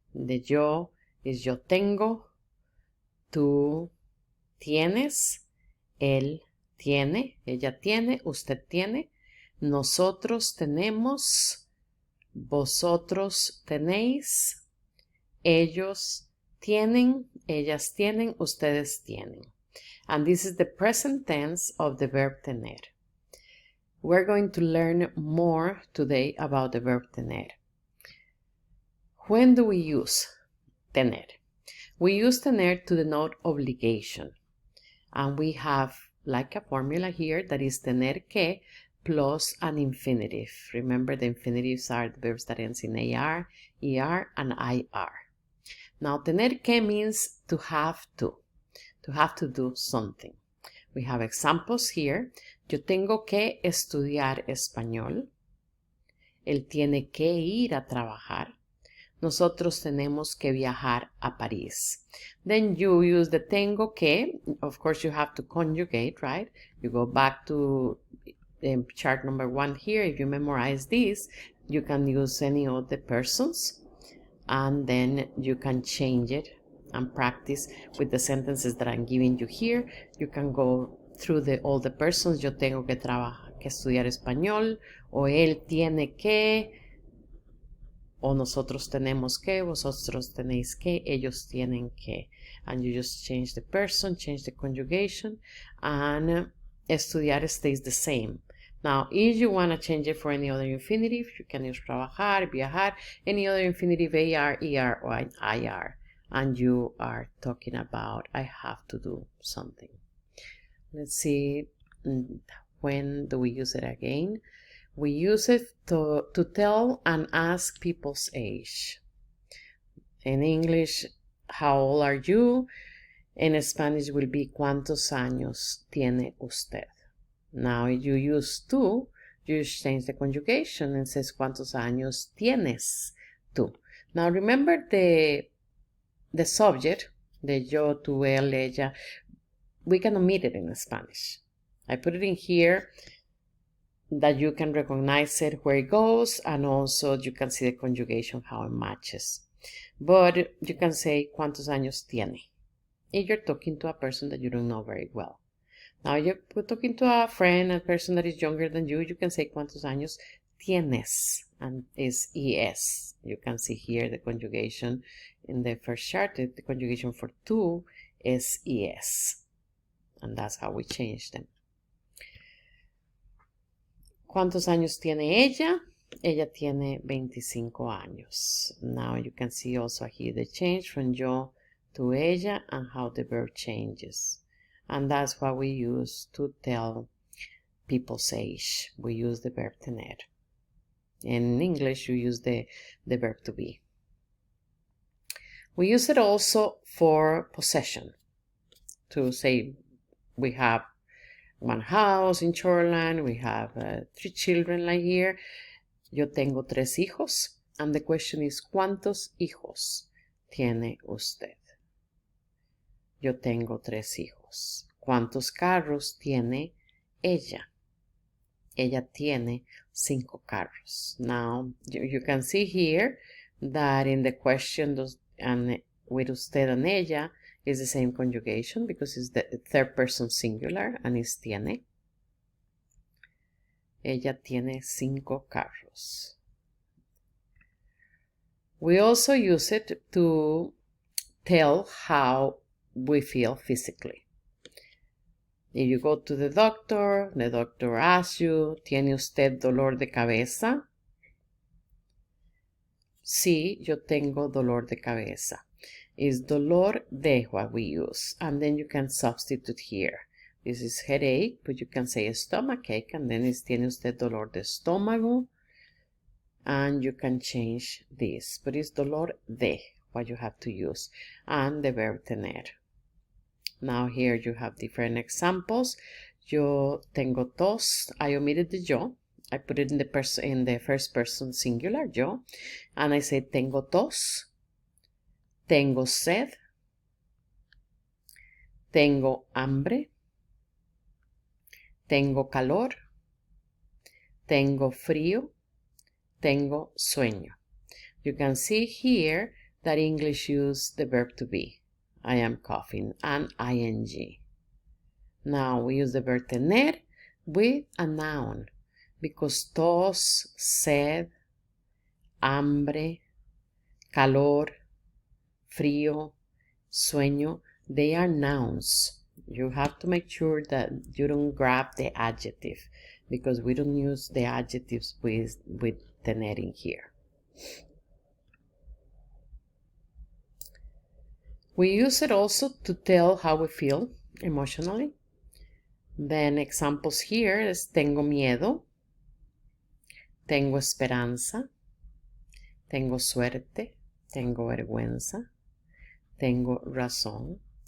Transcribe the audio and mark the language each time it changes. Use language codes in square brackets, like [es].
[en] The yo is [es] yo tengo, tú tienes, él tiene, ella tiene, usted tiene, nosotros tenemos, vosotros tenéis, ellos tienen, ellas tienen, ustedes tienen. [en] And this is the present tense of the verb tener. We're going to learn more today about the verb tener. When do we use tener? We use tener to denote obligation. And we have like a formula here that is tener que plus an infinitive. Remember, the infinitives are the verbs that ends in AR, ER, and IR. Now, tener que means to have to do something. We have examples here. [es] Yo tengo que estudiar español. Él tiene que ir a trabajar. Nosotros tenemos que viajar a París. [en] Then you use the tengo que. Of course, you have to conjugate, right? You go back to chart number 1 here. If you memorize this, you can use any of the persons. And then you can change it and practice with the sentences that I'm giving you here. You can go through all the persons. [es] Yo tengo que estudiar español, o él tiene que, o nosotros tenemos que, vosotros tenéis que, ellos tienen que. [en] And you just change the person, change the conjugation, and estudiar stays the same. Now, if you want to change it for any other infinitive, you can use trabajar, viajar, any other infinitive, AR, ER, or IR. And you are talking about, I have to do something. Let's see, when do we use it again? We use it to tell and ask people's age. In English, how old are you? In Spanish will be, [es] ¿cuántos años tiene usted? [en] Now, if you use tú, you change the conjugation and says, [es] ¿cuántos años tienes tú? [en] Now, remember the subject, the yo, tú, él, ella, we can omit it in Spanish. I put it in here that you can recognize it where it goes, and also you can see the conjugation, how it matches. But you can say, [es] ¿cuántos años tiene? [en] If you're talking to a person that you don't know very well. Now, you're talking to a friend, a person that is younger than you, you can say, [es] ¿cuántos años tienes? [en] And is ES. You can see here the conjugation in the first chart. The conjugation for tú is ES. And that's how we change them. [es] ¿Cuántos años tiene ella? Ella tiene 25 años. [en] Now you can see also here the change from yo to ella and how the verb changes. And that's what we use to tell people's age. We use the verb tener. In English, you use the verb to be. We use it also for possession. To say we have one house in Shoreland, we have 3 children like here. [es] Yo tengo 3 hijos. [en] And the question is, [es] ¿cuántos hijos tiene usted? Yo tengo 3 hijos. ¿Cuántos carros tiene ella? Ella tiene 5 carros. [en] Now, you can see here that in the question, and with usted and ella, is the same conjugation because it's the third person singular and it's tiene. [es] Ella tiene 5 carros. [en] We also use it to tell how we feel physically. If you go to the doctor asks you, [es] ¿tiene usted dolor de cabeza? Sí, yo tengo dolor de cabeza. [en] Is dolor de what we use. And then you can substitute here. This is headache, but you can say stomachache, and then it's, [es] ¿tiene usted dolor de estómago? [en] and you can change this, but it's dolor de what you have to use, and the verb tener. Now here you have different examples. [es] Yo tengo tos. [en] I omitted the yo. I put it in the first person singular, [es] yo, [en] and I say [es] tengo tos, tengo sed, tengo hambre, tengo calor, tengo frío, tengo sueño. [en] You can see here that English use the verb to be. I am coughing, and ing. Now we use the verb tener with a noun, because tos, sed, hambre, calor, frío, sueño, they are nouns. You have to make sure that you don't grab the adjective, because we don't use the adjectives with tener in here. We use it also to tell how we feel emotionally. Then examples here is [es] tengo miedo, tengo esperanza, tengo suerte, tengo vergüenza, tengo razón.